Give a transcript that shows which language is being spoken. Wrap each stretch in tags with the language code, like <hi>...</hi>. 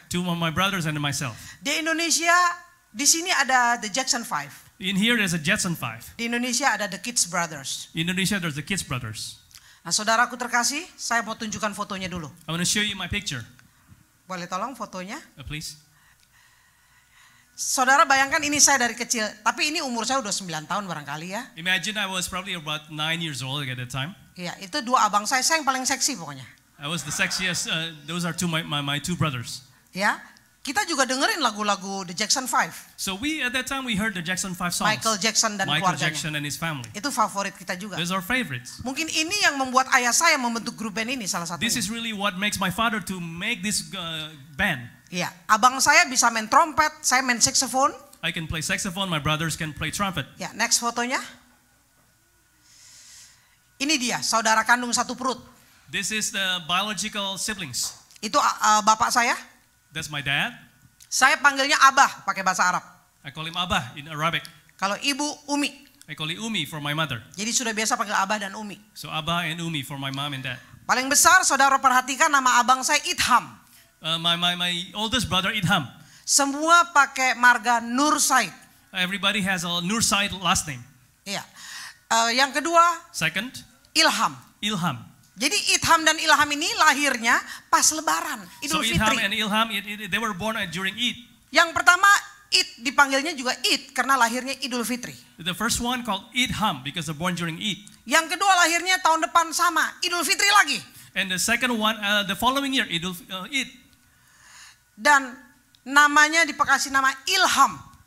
<en>2 of my brothers and myself.</en> <id>Di Indonesia, di sini ada The Jackson 5.</id> <en>In here there's a Jetson 5.</en> <id>Di Indonesia ada The Kids Brothers.</id> <en>In Indonesia there's the Kids Brothers.</en> <id>Nah saudaraku terkasih, saya mau tunjukkan fotonya dulu.</id> <en>I want to show you my picture.</en> <id>Boleh tolong fotonya?</id> <en>Please.</en> <id>Saudara bayangkan ini saya dari kecil, tapi ini umur saya udah 9 tahun barangkali ya.</id> <en>Imagine I was probably about 9 years old at that time.</en> <id>Iya, itu 2 abang saya yang paling seksi pokoknya.</id> <en>I was the sexiest. Those are my 2 brothers.</en> <id>Ya, kita juga dengerin lagu-lagu The Jackson 5.</id> <en>So at that time we heard the Jackson 5 songs.</en> <id>Michael Jackson dan Michael keluarganya.</id> <en>Jackson and his family.</en> <id>Itu favorit kita juga.</id> <en>Those are favorites.</en> <id>Mungkin ini yang membuat ayah saya membentuk grup band ini salah satunya.</id> <en>This is really what makes my father to make this band.</en> <id>Iya, abang saya bisa main trompet, saya main saxophone.</id> <en>I can play saxophone, my brothers can play trumpet.</en> <id>Ya, next fotonya. Ini dia, saudara kandung satu perut.</id> <en>This is the biological siblings.</en> <id>Itu bapak saya.</id> <en>That's my dad.</en> <id>Saya panggilnya Abah pakai bahasa Arab.</id> <en>I call him Abah in Arabic.</en> <id>Kalau ibu Umi.</id> <en>I call it Umi for my mother.</en> <id>Jadi sudah biasa panggil Abah dan Umi.</id> <en>So Abah and Umi for my mom and dad.</en> <id>Paling besar saudara perhatikan nama abang saya Idham.</id> <en>My oldest brother Idham.</en> <id>Semua pakai marga Nur Said.</id> <en>Everybody has a Nur Said last name.</en> <id>Iya. Yang kedua</id> <en>Second, Ilham. Ilham.</en> <id>Jadi Idham dan Ilham ini lahirnya pas Lebaran,</id> <en>So</en> <id>Idul</id> <en>Idham</en> <id>Fitri.</id> <en>and Ilham, they were born during Eid.</en> <id>Yang pertama Id dipanggilnya juga Id karena lahirnya Idul Fitri.</id> <en>The first one called Idham because they're born during Eid.</en> <id>Yang kedua lahirnya tahun depan sama Idul Fitri lagi.</id> <en>And the second one, the following year, Eid.</en> <id>Dan namanya dikasih nama Ilham.</id>